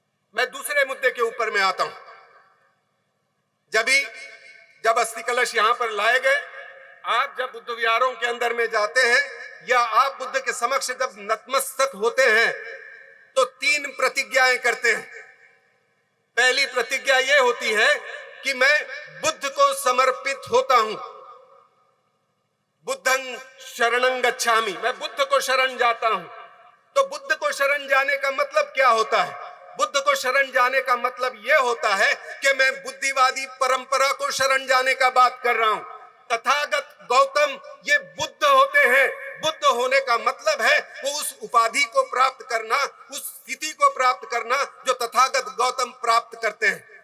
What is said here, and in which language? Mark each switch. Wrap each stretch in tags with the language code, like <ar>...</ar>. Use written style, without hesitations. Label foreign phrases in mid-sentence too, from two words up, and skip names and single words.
<hi>मैं दूसरे मुद्दे के ऊपर में आता हूं। जब अस्थि कलश यहां पर लाए गए, आप जब बुद्ध विहारों के अंदर में जाते हैं या आप बुद्ध के समक्ष जब नतमस्तक होते हैं तो 3 प्रतिज्ञाएं करते हैं। पहली प्रतिज्ञा यह होती है कि मैं बुद्ध को समर्पित होता हूं,</hi> <pi>बुद्धं शरणं गच्छामि,</pi> <hi>मैं बुद्ध को शरण जाता हूं। तो बुद्ध को शरण जाने का मतलब क्या होता है? बुद्ध को शरण जाने का मतलब यह होता है कि मैं बुद्धिवादी परंपरा को शरण जाने का बात कर रहा हूं। तथागत गौतम ये बुद्ध होते हैं। बुद्ध होने का मतलब है वो उस उपाधि को प्राप्त करना, उस स्थिति को प्राप्त करना जो तथागत गौतम प्राप्त करते हैं।</hi>